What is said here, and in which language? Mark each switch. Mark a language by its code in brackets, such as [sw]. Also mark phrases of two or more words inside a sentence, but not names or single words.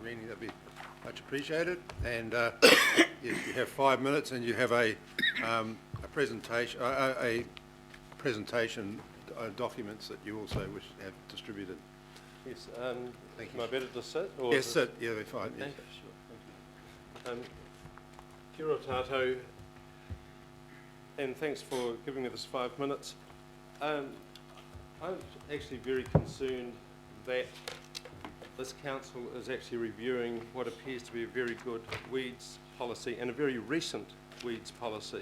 [en] Greening, that'd be much appreciated. And yes, you have 5 minutes, and you have a presentation documents that you also wish to have distributed. Yes. Thank Am I better to sit? Or yes, sit. Yeah, they're fine. Okay, Yes. sure. Thank you. [mi] Kia ora tātou, [en] and thanks for giving me this 5 minutes. I'm actually very concerned that this council is actually reviewing what appears to be a very good weeds policy and a very recent weeds policy.